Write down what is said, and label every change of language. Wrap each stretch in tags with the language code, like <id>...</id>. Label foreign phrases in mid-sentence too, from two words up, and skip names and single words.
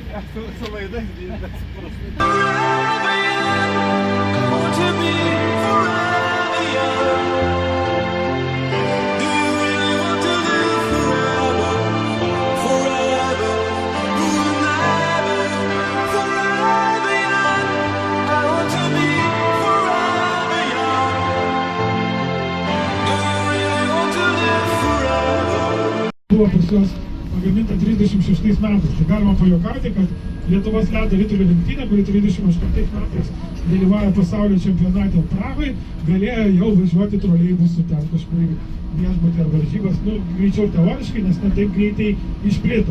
<lt>Su laidais, bet suprastai.</lt> <en>Forever young, I want to be forever young. Do you really want to live forever? Forever, never. Forever young, I want to be forever young. Do you really want to live forever?</en> <lt>Buvo pas juos pagaminta 36 metais. Tai galima pajuokauti, kad Lietuvos ledo ritulio rinktinė, kuri 38 metais dalyvauja pasaulio čempionate Prahoj, galėjo jau važiuoti troleibusu ten kažkur viešbutį ar varžybas, greičiau teoriškai, nes ne taip greitai išplito.</lt>